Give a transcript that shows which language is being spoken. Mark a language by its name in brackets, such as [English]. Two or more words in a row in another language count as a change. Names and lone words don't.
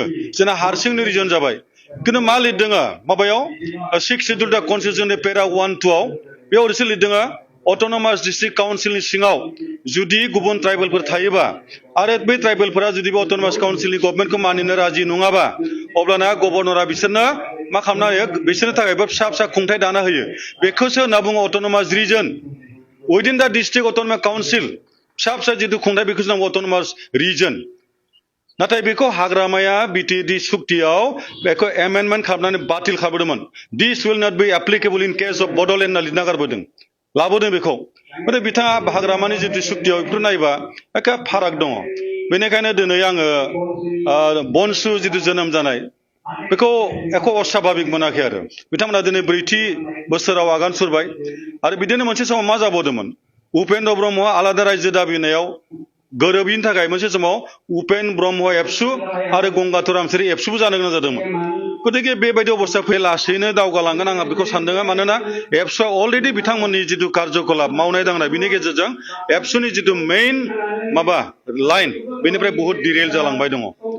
[Bodo] जोंना हारसिंनो रिजन जाबाय। खिन्थु मा लिरदों माबायाव 6 शिड्युल दा कनस्टिटिउसननि पेरा 1-2आव बेयाव ओरैसो लिरदों, अट'नमास डिस्ट्रिक्ट काउन्सिलनि सिङाव जुदि गुबुन ट्राइबेलफोर थायोबा आरो बै ट्राइबेलफोरा जुदि बे अट'नमास काउन्सिलनि गभर्नमेन्टखौ मानिनो राजि नङाबा अब्लाना गभर्नरा बिसोरनो मा खालामना होयो, बिसोरनि थाखायबो फिसा फिसा खुंथाय दाना होयो। बेखौसो होनना बुङो [English] autonomous region [Bodo] उइदिन दा [English] district autonomous council. [Bodo] फिसा फिसा जिथु खुंथाय बेखौसो नांगौ [English] autonomous region. [Bodo] नाथाय बेखौ हाग्रामाया बिटिएडि सुक्तियाव बेखौ एमेन्डमेन्ट खालामनानै बातिल खालामदोंमोन। [English] this will not be applicable in case of Bodoland [Bodo] होनना लिरना गारबोदों। लाबोदों बेखौ नाथाय बिथाङा हाग्रामानि जितु सुक्तियाव बेफोर नायबा एखे फाराग दङ बेनिखायनो दिनै आङो बनसु जितु जोनोम जानाय बेखौ एख' अस्वाभाबिक मोनाखै आरो बिथांमोना दिनै 4थि बोसोराव आगान सुरबाय आरो बिदिनो मोनसे समाव मा जाबावदोंमोन उपेन्द्र ब्रह्मआ आलादा रायजो दाबिनायाव गोरोबिनि थाखाय मोनसे समाव उपेन ब्रह्म एबसु आरो गंगाधर रामसियारि एबसुबो जानो गोनां जादोंमोन गतिके बेबायदि अबस्था फै लासैनो दावगालांगोन आं बेखौ सानदों मानोना एबसुआ अलरेडि बिथांमोननि जितु कार्यकलाप मावनाय दांनाय बिनि गेजेरजों एबसुनि जितु मेइन माबा लाइन बेनिफ्राय बहुत डिरेल जालांबाय दङ